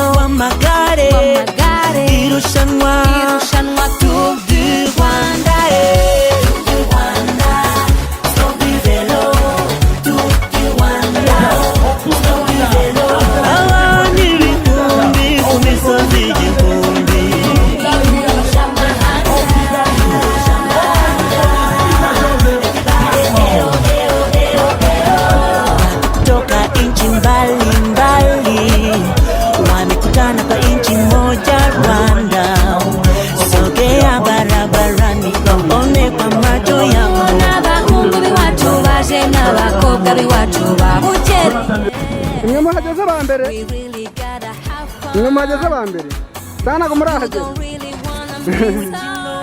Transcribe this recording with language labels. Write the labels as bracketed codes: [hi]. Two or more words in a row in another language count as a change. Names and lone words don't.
[rw] w'amagare irushanwa Tour du Rwanda abantu ibihumbi ku misozi igihumbi [sw] toka inchi mbalimbali wamekutana kwa inchi moja Rwanda. Sogea barabarani waone kwa macho yao, [rw] n'abahungu b'iwacu baje n'abakobwa b'iwacu bahuje Imwe muhageze ba mbere [en] We really gotta have fun. [rw] imwe muhageze ba mbere sana ko murahageze [en] Don't really wanna be without